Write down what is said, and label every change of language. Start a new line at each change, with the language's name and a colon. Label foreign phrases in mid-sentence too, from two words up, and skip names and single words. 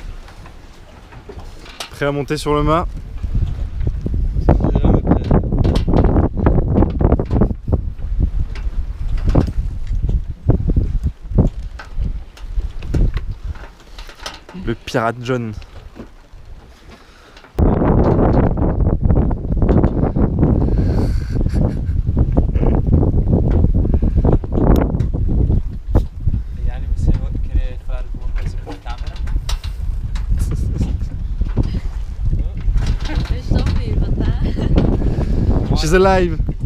French: Prêt à monter sur le mât. Le pirate John.
Portuguese: Yani você vai querer falar alguma coisa por câmera? Eu estou viva, tá?
English: She's alive.